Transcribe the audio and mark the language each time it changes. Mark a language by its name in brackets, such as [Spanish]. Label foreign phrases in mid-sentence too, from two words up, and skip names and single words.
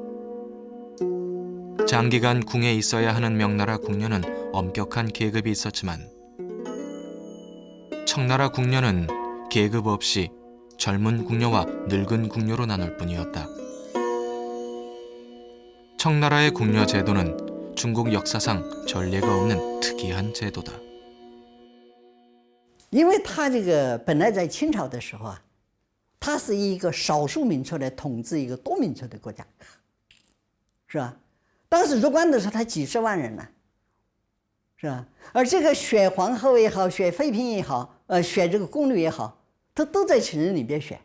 [Korean] 장기간 궁에 있어야 하는 명나라 궁녀는 엄격한 계급이 있었지만 청나라 궁녀는 계급 없이 젊은 궁녀와 늙은 궁녀로 나눌 뿐이었다. 청나라의 궁녀 제도는 중국 역사상 전례가 없는 특이한 제도다. [Chinese] 因为他这个本来在清朝的时候啊，他是一个少数民族来统治一个多民族的国家，是吧？当时入关的时候，他几十万人呢，是吧？而这个选皇后也好，选妃嫔也好，选这个宫女也好，他都在情人里边选。